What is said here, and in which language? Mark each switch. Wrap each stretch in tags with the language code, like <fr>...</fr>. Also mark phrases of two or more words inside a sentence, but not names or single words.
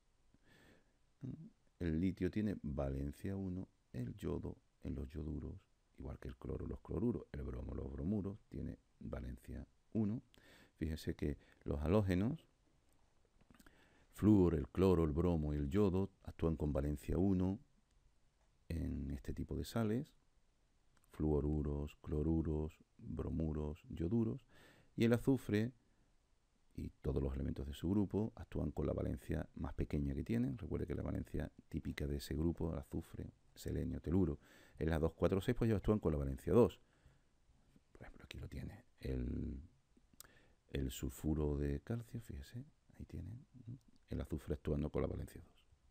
<es>El litio tiene valencia 1, el yodo en los yoduros, igual que el cloro, los cloruros, el bromo, los bromuros, tiene valencia 1. Fíjense que los halógenos, flúor, el cloro, el bromo y el yodo, actúan con valencia 1 en este tipo de sales, fluoruros, cloruros, bromuros, yoduros, y el azufre y todos los elementos de su grupo actúan con la valencia más pequeña que tienen. Recuerde que la valencia típica de ese grupo, el azufre, selenio, teluro, es la 2, 4, 6, pues ellos actúan con la valencia 2. Por ejemplo, aquí lo tiene el sulfuro de calcio, fíjese, ahí tienen el azufre actuando con la valencia 2.</es>